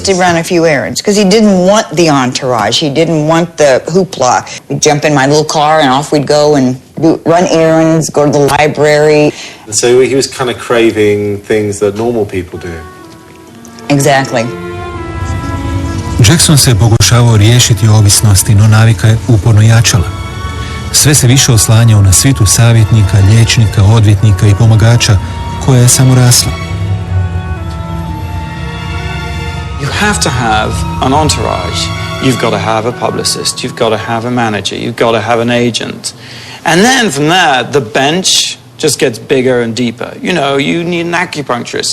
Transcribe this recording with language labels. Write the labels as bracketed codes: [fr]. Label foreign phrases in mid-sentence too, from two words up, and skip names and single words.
[en] Just to run a few errands, because he didn't want the entourage. He didn't want the hoopla. We'd jump in my little car and off we'd go and run errands, go to the library. And so he was kind of craving things that normal people do. Exactly. [hr] Jackson se pokušavao riješiti ovisnosti, no navika je uporno jačala. Sve se više oslanjao na svitu savjetnika, liječnika, odvjetnika i pomagača koja je samo rasla. [en] You have to have an entourage. You've got to have a publicist. You've got to have a manager. You've got to have an agent. And then from there, the bench just gets bigger and deeper. You know, you need an acupuncturist.